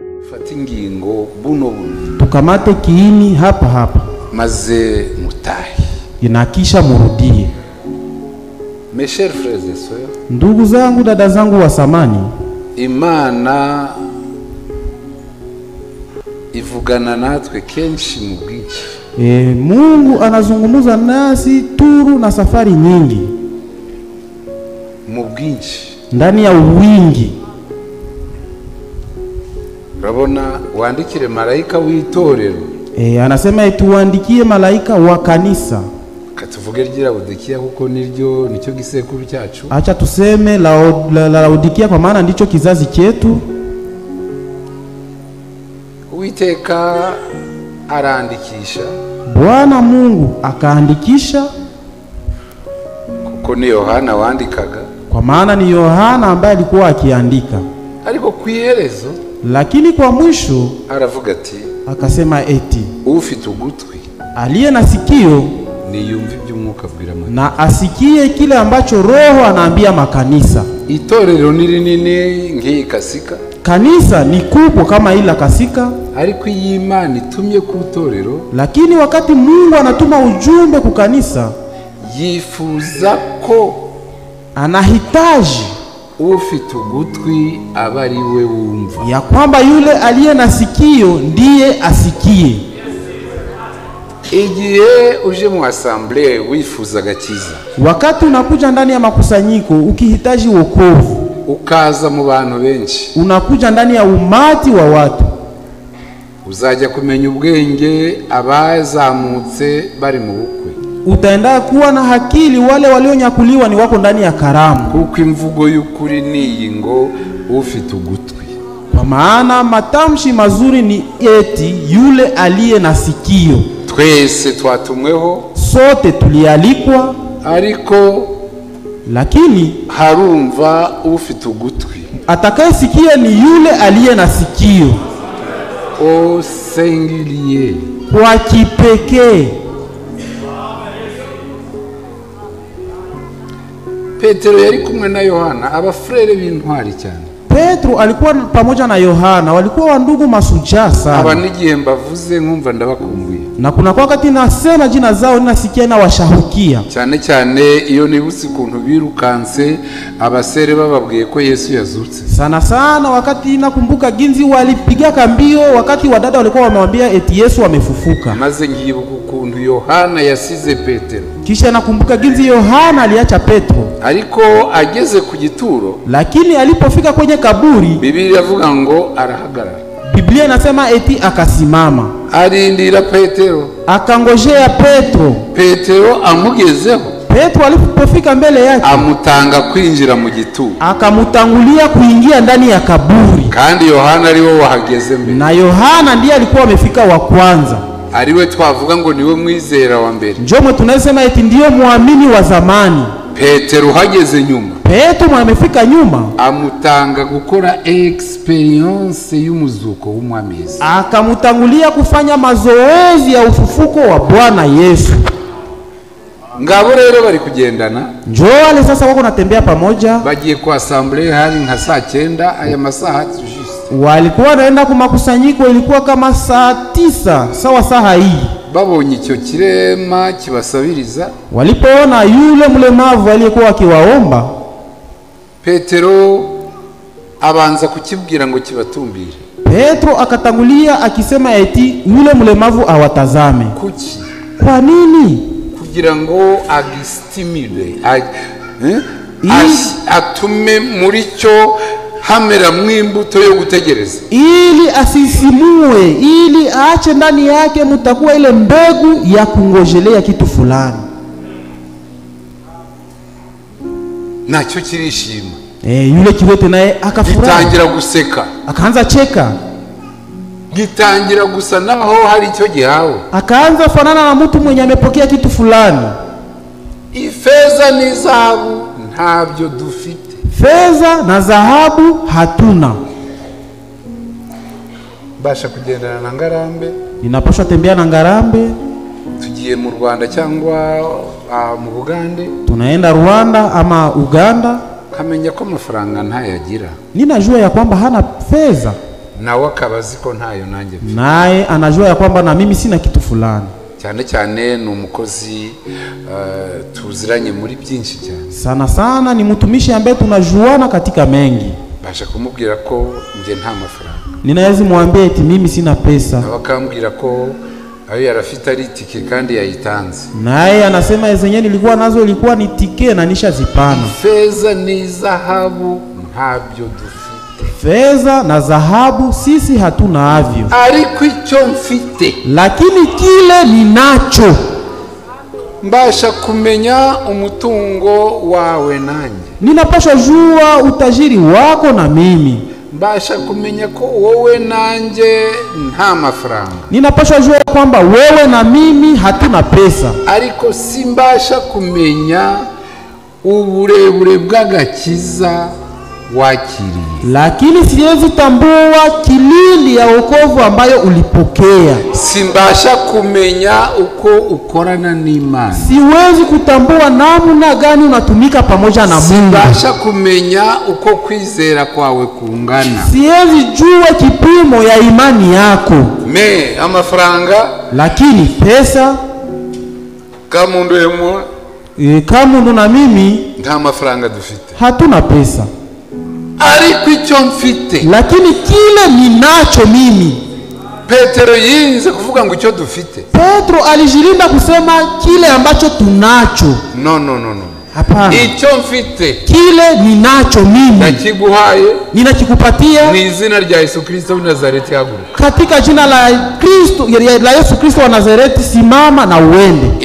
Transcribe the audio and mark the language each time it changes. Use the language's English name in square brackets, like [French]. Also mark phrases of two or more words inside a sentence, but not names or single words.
[Kinyarwanda] fata ingingo buno [Swahili] tukamate kiini hapa hapa [Kinyarwanda] maze mutahi [Swahili] inakisha murudie. [French] Mes chers frères et sœurs, [Swahili] Ndugu zangu, dada zangu wa samani, [Kinyarwanda] Imana ivugana natwe kenshi mu bwinshi. [Swahili] Mungu anazungumuza nasi turu na safari nyingi, [Kinyarwanda] mu bwinshi, [Swahili] ndani ya uwingi. [Kinyarwanda] Urabona wandikire malaika w'itorero, [Swahili] anasema tuandikie malaika wa kanisa. [Kinyarwanda] Katuvuge ry'Laodikia kuko nicyo gisekuru cyacu. [Swahili] Acha tuseme Laodikia kwa maana ndicho kizazi chetu. [Kinyarwanda] Uwiteka arandikisha, [Swahili] Bwana Mungu akaandikisha, [Kinyarwanda] kuko ni Yohana wandikaga, [Swahili] kwa maana ni Yohana ambaye alikuwa akiandika. [Kinyarwanda] Ariko kwiherezo, [Swahili] lakini kwa mwisho [Kinyarwanda] aravuga ati, [Swahili] akasema eti [Kinyarwanda] ufite ugutwi [Swahili] aliye na sikio [Kinyarwanda] niyumve iby'umwuka abwira amakanisa, [Swahili] na asikie kile ambacho Roho anaambia makanisa. [Kinyarwanda] Itorero ni rinini nk'iyi Kasika, [Swahili] kanisa ni kubwa kama ila Kasika, [Kinyarwanda] ariko iyi Imana itumye ku itorero, [Swahili] lakini wakati Mungu anatuma ujumbe ku kanisa, [Kinyarwanda] yifuza ko [Swahili] anahitaji [Kinyarwanda] ufite ugutwi aba ari we wumva, [Swahili] ya kwamba yule aliye na sikio ndiye asikie. [Kinyarwanda] Igihe uje mu assemblee wifuza agakiza, [Swahili] wakati unakuja ndani ya makusanyiko ukihitaji wokovu, [Kinyarwanda] ukaza mu bantu benshi, [Swahili] unakuja ndani ya umati wa watu, [Kinyarwanda] uzajya kumenya ubwenge abazamutse bari mu bukwe, [Swahili] utaenda kuwa na hakili wale walionyakuliwa ni wako ndani ya karamu, [Kinyarwanda] kuko imvugo y'ukuri ni ngo ufite ugutwi. [Swahili] Kwa maana matamshi mazuri ni eti yule aliye na sikio. [Kinyarwanda] Twese twatumweho, [Swahili] sote tulialikwa, [Kinyarwanda] ariko [Swahili] lakini [Kinyarwanda] harumva ufite ugutwi. [Swahili] Atakayesikia ni yule aliye na sikio, au singulier, kwa kipekee. [Kinyarwanda] Petero yari kumwe na Yohana, abafrere b'intwari cyane. [Swahili] Petro alikuwa pamoja na Yohana, walikuwa wandugu mashujaa sana. [Kinyarwanda] Aba nigihe mbavuze nkumva ndabakumbuye, [Swahili] na kuna kwa wakati nasema jina zao ninasikia na washahukia [Kinyarwanda] cyane cyane iyo nibutse ukuntu birukanse abasere bababwiye ko Yesu yazutse. [Swahili] Sana sana wakati nakumbuka ginzi walipiga kambio wakati wadada walikuwa wamemwambia eti Yesu amefufuka. [Kinyarwanda] Maze ngibuka ukuntu Yohana yasize Petero, [Swahili] kisha nakumbuka ginzi Yohana aliacha Petro, [Kinyarwanda] ariko ageze ku gituro, [Swahili] lakini alipofika kwenye kaburi, [Kinyarwanda] Biblia iravuga ngo arahagarara. [Swahili] Biblia inasema eti akasimama, [Kinyarwanda] arindira Petero, [Swahili] akangojea Petro. [Kinyarwanda] Petero amugezeho, [Swahili] Petro alipofika mbele yake, [Kinyarwanda] amutanga kwinjira mu gituro, [Swahili] akamutangulia kuingia ndani ya kaburi. [Kinyarwanda] kandi Yohana ariwe wahageze mbere, [Swahili] na Yohana ndiye alikuwa amefika wa kwanza, [Kinyarwanda] ariwe twavuga ngo niwe mwizera wa mbere, [Swahili] njoo tunasema eti ndio muamini wa zamani. [Kinyarwanda] Petero hageze nyuma, [Swahili] Petro amefika nyuma, [Kinyarwanda] amutanga gukora experience y'umuzuko w'umwami Yesu, [Swahili] akamutangulia kufanya mazoezi ya ufufuko wa Bwana Yesu. [Kinyarwanda] ngabo rero bari kugendana, [Swahili] njoo wale sasa wako natembea pamoja, [Kinyarwanda] bagiye kwa assemblee hari nka saa 9 aya masaha juste, [Swahili] walikuwa naenda kwa makusanyiko, ilikuwa kama saa 9 sawa saa hii. [Kinyarwanda] babonye icyo kirema kibasabiriza, [Swahili] walipoona yule mlemavu aliyekuwa akiwaomba, [Kinyarwanda] Petero abanza kukibwira ngo kibatumbire. [Swahili] Petro akatangulia akisema eti yule mlemavu awatazame. [Kinyarwanda] Kuki? [Swahili] Kwa nini? [Kinyarwanda] Kugira ngo agistimule, atume muri cyo hamera mwimbuto yo gutegereza, [Swahili] ili asisimue, ili aache ndani yake mtakuwa ile mbegu ya kungojelea kitu fulani. [Kinyarwanda] Nacyo kirishima. [Swahili] Yule kiwete naye akafurahi, [Kinyarwanda] gitangira guseka, [Swahili] akaanza cheka, [Kinyarwanda] gitangira gusa naho hari icyo gihawe, [Swahili] akaanza fanana na mtu mwenye amepokea kitu fulani. [Kinyarwanda] Ifeza ni zahabu ntabyo dufite, [Swahili] fedha na dhahabu hatuna. [Kinyarwanda] basha kugendana na ngarambe, [Swahili] ninaposha tembea na ngarambe, [Kinyarwanda] tugiye mu Rwanda cyangwa mu Bugande, [Swahili] tunaenda Rwanda ama Uganda, [Kinyarwanda] kamenya ko amafaranga ntayagira, [Swahili] ninajua ya kwamba hana fedha, [Kinyarwanda] nawe akabazi ko ntayo nanjye [Swahili] naye anajua ya kwamba na mimi sina kitu fulani. [Kinyarwanda] cyane cyane ni umukozi tuziranye muri byinshi cyane. [Swahili] Sana sana ni mtumishi ambaye tunajuana katika mengi. [Kinyarwanda] Basha kumubwira ko nje nta mafaranga. [Swahili] Ninaweza muambia eti mimi sina pesa. [Kinyarwanda] Bakambwira ko ayo yarafite ari tike kandi yayitanze. [Swahili] Naye anasema zenye nilikuwa nazo ilikuwa ni tike na nishazipana. Fedha ni dhahabu [Kinyarwanda] ntabyo dufite. [Swahili] Fedha na dhahabu sisi hatuna avyo. [Kinyarwanda] Ariko icyo mfite, [Swahili] lakini kile ninacho, [Kinyarwanda] mbasha kumenya umutungo wawe nanjye. [Swahili] Ninapaswa jua utajiri wako na mimi. [Kinyarwanda] Mbasha kumenya ko wowe nanjye nta mafaranga. [Swahili] Ninapaswa jua kwamba wewe na mimi hatuna pesa. [Kinyarwanda] Ariko simbasha kumenya uburebure bw'agakiza wakiriye. [Swahili] Lakini siwezi tambua kilindi ya wokovu ambayo ulipokea. [Kinyarwanda] Simbasha kumenya uko ukorana n'Imana. [Swahili] Siwezi kutambua namna gani unatumika pamoja na Mungu. [Kinyarwanda] Simbasha kumenya uko kwizera kwawe kungana. [Swahili] Siwezi jua kipimo ya imani yako. [Kinyarwanda] Amafaranga, [Swahili] lakini pesa [Kinyarwanda] kama ndwemo [Swahili] kama ndo na mimi [Kinyarwanda] nta mafaranga dufite. [Swahili] Hatuna pesa. [Kinyarwanda] Ariko icyo mfite, [Swahili] lakini kile ninacho mimi. [Kinyarwanda] Petero yinze kuvuga ngo icyo dufite. [Swahili] Petro alijilinda kusema kile ambacho tunacho. [Kinyarwanda] No. [Swahili] Hapana. [Kinyarwanda] Icyo mfite, [Swahili] kile ninacho mimi, [Kinyarwanda] nakiguhaye, [Swahili] ninakikupatia [Kinyarwanda] ni izina rya Yesu Kristo wa Nazareti. [Swahili] Haguruka. Katika jina la Kristo, la Yesu Kristo wa Nazareti, simama na uende.